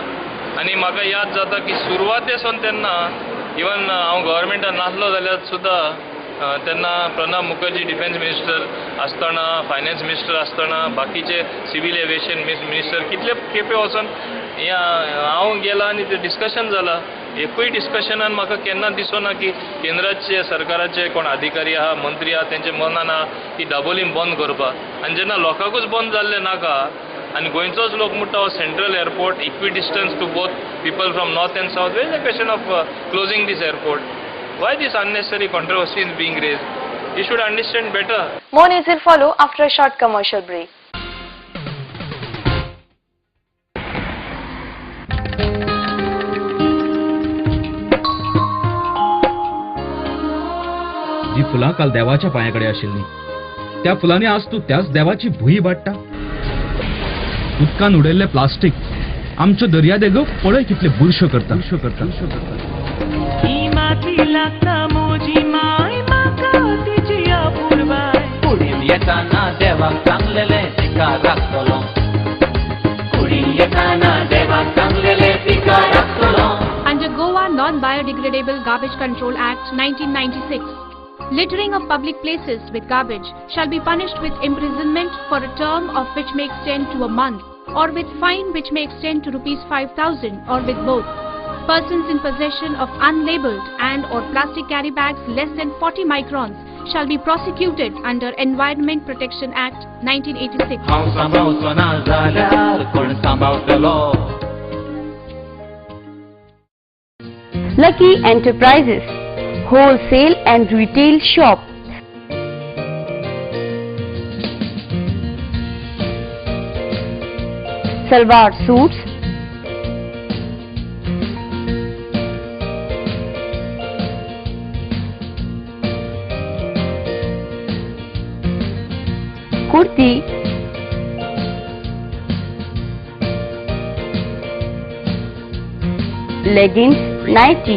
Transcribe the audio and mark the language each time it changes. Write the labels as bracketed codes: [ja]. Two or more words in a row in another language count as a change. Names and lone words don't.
[kok] आनी म्हाका याद जाता की सुरवातेसून तेन्ना इवन हांव गव्हर्मेंटान नासलो जाल्यार सुद्दां तेन्ना प्रणब मुखर्जी [en] defence minister [kok] आसतना, [en] finance minister [kok] आसतना, बाकीचे [en] civil aviation minister [kok] कितले खेपे वचोन हांव गेला आनी ते डिस्कशन जालां. एकूय डिस्कशनान म्हाका केन्ना दिसना की केंद्राचे सरकाराचे कोण अधिकारी आहा, मंत्री आहा, तेंचे मनान आहा की दाबोलीम बंद करपा. आनी जेन्ना लोकांकूच बंद जाल्ले नाका आनी गोंयचोच लोक म्हणटा हो [en] central airport, Equidistance to both people from north and south, where is the question of closing this airport? Why this unnecessary controversy is being raised? You should understand better. More news will follow after a short commercial break. [kok] जी फुलां काल देवाच्या पांयाकडे आशिल्ली, त्या फुलांनी आज तू त्याच देवाची भुई वाडटा. उदकान उडयल्ले प्लास्टीक आमच्यो दर्या देगो पळय कितले बुरश्यो करता. येताना देवाक चांगलेले पिका राखतलो, कुडीन येताना देवाक चांगलेले पिका राखतलो. [en] Under Goa Non-Biodegradable Garbage Control Act 1996, littering of public places with garbage shall be punished with imprisonment for a term of which may extend to a month, or with fine which may extend to ₹5,000, or with both. Persons in possession of unlabeled and or plastic carry bags less than 40 microns shall be prosecuted under Environment Protection Act 1986. [kok] हांव सांबाळचो ना जाल्यार कोण सांबाळटलो? [en] Lucky Enterprises, wholesale and retail shop. Salwar suits, kurti, leggings, nighty.